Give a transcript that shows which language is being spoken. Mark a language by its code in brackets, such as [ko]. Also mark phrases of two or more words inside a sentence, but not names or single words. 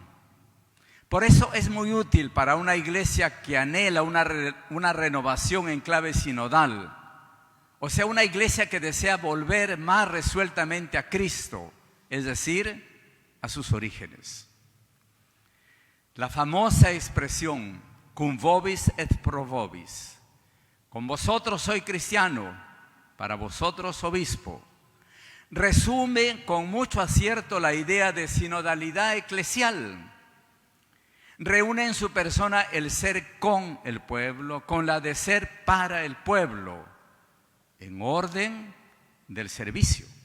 [es] Por eso es muy útil para una iglesia que anhela una renovación en clave sinodal. O sea, una iglesia que desea volver más resueltamente a Cristo, es decir, a sus orígenes. La famosa expresión, [la] cum vobis et pro vobis, [es] con vosotros soy cristiano, para vosotros obispo, resume con mucho acierto la idea de sinodalidad eclesial. Reúne en su persona el ser con el pueblo, con la de ser para el pueblo, en orden del servicio.